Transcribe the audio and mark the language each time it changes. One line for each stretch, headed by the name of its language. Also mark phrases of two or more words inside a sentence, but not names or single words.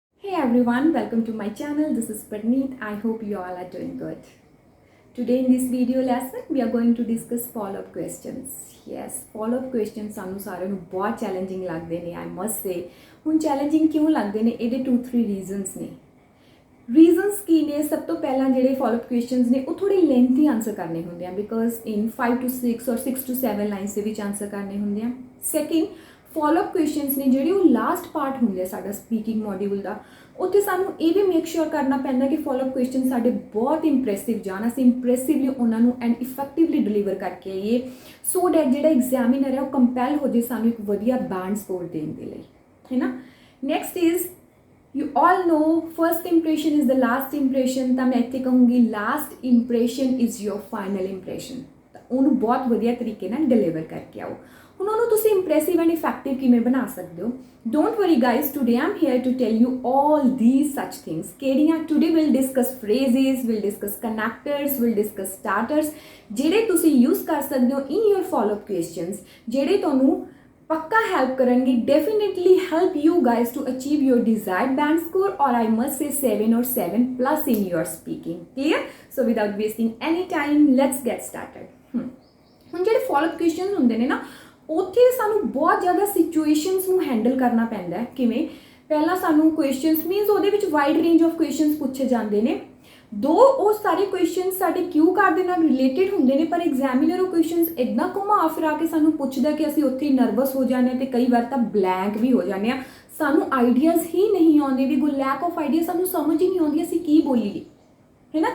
English: Hey everyone, welcome to my channel. This is Parneet. I hope you all are doing good. Today in this video lesson, we are going to discuss follow-up questions. Yes, follow-up questions
Punjabi: ਸਾਨੂੰ ਸਾਰਿਆਂ ਨੂੰ ਬਹੁਤ ਚੈਲੰਜਿੰਗ ਲੱਗਦੇ ਨੇ,
English: I must say.
Punjabi: ਹੁਣ ਚੈਲੰਜਿੰਗ ਕਿਉਂ ਲੱਗਦੇ ਨੇ? ਇਹਦੇ 2-3 ਰੀਜ਼ਨਸ ਨੇ। ਰੀਜ਼ਨਸ ਕੀ ਨੇ? ਸਭ ਤੋਂ ਪਹਿਲਾਂ ਜਿਹੜੇ
English: follow-up questions
Punjabi: ਨੇ ਉਹ ਥੋੜੇ
English: lengthy answer
Punjabi: ਕਰਨੇ ਹੁੰਦੇ ਆ
English: because in 5 to 6 or 6 to 7 lines
Punjabi: ਦੇ ਵਿੱਚ ਆਨਸਰ ਕਰਨੇ ਹੁੰਦੇ ਆ। ਸੈਕਿੰਡ,
English: follow-up questions
Punjabi: ਨੇ ਜਿਹੜੇ ਉਹ
English: last part
Punjabi: ਹੁੰਦੇ ਆ ਸਾਡਾ
English: speaking module
Punjabi: ਦਾ, ਉੱਥੇ ਸਾਨੂੰ ਇਹ ਵੀ
English: make sure
Punjabi: ਕਰਨਾ ਪੈਂਦਾ ਕਿ
English: follow-up question
Punjabi: ਸਾਡੇ ਬਹੁਤ ਇੰਪ੍ਰੈਸਿਵ ਜਾਣ, ਅਸੀਂ ਇੰਪ੍ਰੈਸਿਵਲੀ ਉਹਨਾਂ ਨੂੰ
English: and effectively deliver
Punjabi: ਕਰਕੇ ਆਈਏ
English: so that
Punjabi: ਜਿਹੜਾ ਐਗਜ਼ਾਮੀਨਰ ਹੈ ਉਹ ਕੰਪੈਲ ਹੋ ਜੇ ਸਾਨੂੰ ਇੱਕ ਵਧੀਆ
English: band score
Punjabi: ਦੇਣ ਦੇ ਲਈ, ਹੈ ਨਾ।
English: next is you all know first impression is the last impression,
Punjabi: ਤਾਂ ਮੈਂ ਇੱਥੇ ਕਹੂੰਗੀ
English: last impression is your final impression।
Punjabi: ਤਾਂ ਉਹਨੂੰ ਬਹੁਤ ਵਧੀਆ ਤਰੀਕੇ ਨਾਲ ਡਿਲੀਵਰ ਕਰਕੇ ਆਓ। ਹੁਣ ਉਹਨੂੰ ਤੁਸੀਂ
English: impressive and effective
Punjabi: ਕਿਵੇਂ ਬਣਾ ਸਕਦੇ ਹੋ?
English: don't worry guys, today I am here to tell you all these such things। ਕਿਹੜੀਆਂ? today will discuss phrases, will discuss connectors, will discuss starters,
Punjabi: ਜਿਹੜੇ ਤੁਸੀਂ ਯੂਜ਼ ਕਰ ਸਕਦੇ ਹੋ
English: in your follow-up questions,
Punjabi: ਜਿਹੜੇ ਤੁਹਾਨੂੰ
Hindi: पक्का हेल्प करेंगे,
English: definitely help you guys to achieve your desired band score and I must say 7 and 7+ in your speaking. Clear? So without wasting any time let's get started.
Punjabi: ਹੁਣ ਜਿਹੜੇ
English: follow-up questions
Punjabi: ਹੁੰਦੇ ਨੇ ਨਾ, ਉੱਥੇ ਸਾਨੂੰ ਬਹੁਤ ਜ਼ਿਆਦਾ ਸਿਚੁਏਸ਼ਨਸ ਨੂੰ ਹੈਂਡਲ ਕਰਨਾ ਪੈਂਦਾ ਹੈ। ਕਿਵੇਂ? ਪਹਿਲਾਂ ਸਾਨੂੰ ਕੁਐਸਚਨਸ ਮੀਨਸ ਉਹਦੇ ਵਿੱਚ
English: wide range of questions
Punjabi: ਪੁੱਛੇ ਜਾਂਦੇ ਨੇ, ਦੋ ਉਹ ਸਾਰੇ ਕੁਐਸਚਨਸ ਸਾਡੇ
English: cue card
Punjabi: ਦੇ ਨਾਲ ਰਿਲੇਟਡ ਹੁੰਦੇ ਨੇ, ਪਰ ਐਗਜ਼ਾਮੀਨਰ ਉਹ ਕੁਐਸਚਨਸ ਇੱਦਾਂ ਘੁਮਾ ਫਿਰਾ ਕੇ ਸਾਨੂੰ ਪੁੱਛਦਾ ਕਿ ਅਸੀਂ ਉੱਥੇ ਹੀ ਨਰਵਸ ਹੋ ਜਾਂਦੇ ਹਾਂ ਅਤੇ ਕਈ ਵਾਰ ਤਾਂ ਬਲੈਂਕ ਵੀ ਹੋ ਜਾਂਦੇ ਹਾਂ, ਸਾਨੂੰ ਆਈਡੀਆਜ਼ ਹੀ ਨਹੀਂ ਆਉਂਦੇ, ਵੀ ਕੋਈ
English: lack of idea,
Punjabi: ਸਾਨੂੰ ਸਮਝ ਹੀ ਨਹੀਂ ਆਉਂਦੀ ਅਸੀਂ ਕੀ ਬੋਲੀਏ, ਹੈ ਨਾ।